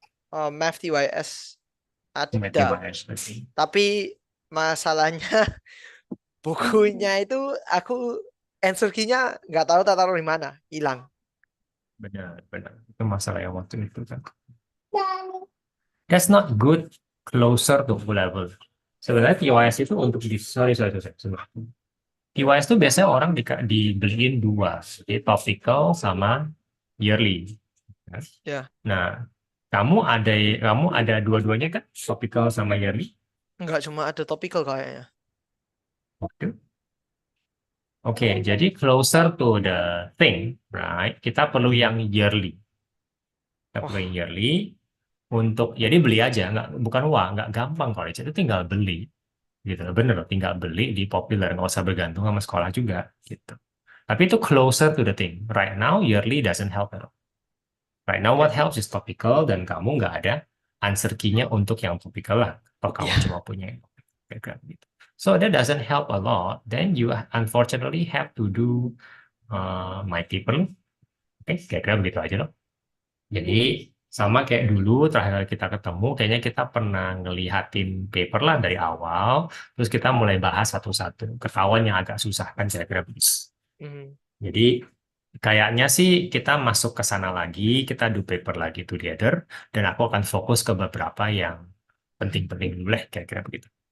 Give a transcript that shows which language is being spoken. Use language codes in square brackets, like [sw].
[en] Oh, Math TYS [id] Nggak ada. TIS berarti. Tapi masalahnya bukunya itu aku answer key-nya nggak tahu tak taruh di mana, hilang. Benar, benar. Itu masalah yang waktu itu kan. [en] That's not good closer to O level. [id] Sebenarnya TYS itu untuk sorry. TYS itu biasanya orang dibeliin dua, jadi topical sama yearly. Ya, Nah, kamu ada dua-duanya kan, topical sama yearly. nggak cuma ada topical kayaknya. Oke, jadi [en] closer to the thing, right? [id] Kita perlu yang yearly. Kita perlu Wah, yang yearly untuk jadi beli aja, bukan uang, nggak gampang kalau itu tinggal beli. Gitu bener loh, tinggal beli di populer, nggak usah bergantung sama sekolah juga gitu. Tapi itu [en] closer to the thing. Right now yearly doesn't help at all. Right now what oke. helps is topical, [id] dan kamu nggak ada answer key-nya untuk yang topical lah, atau kamu Ya, cuma punya yang topical gitu. [en] So that doesn't help a lot, then you unfortunately have to do my paper. [id] Oke, kira-kira begitu aja loh. Jadi sama kayak dulu terakhir kali kita ketemu, kayaknya kita pernah ngelihatin paper lah dari awal, terus kita mulai bahas satu-satu. Ketahuan yang agak susah kan kira-kira begitu. hmm, Jadi kayaknya sih kita masuk ke sana lagi, kita [en] do paper [id] lagi together, dan aku akan fokus ke beberapa yang penting-penting dulu lah, kira-kira begitu.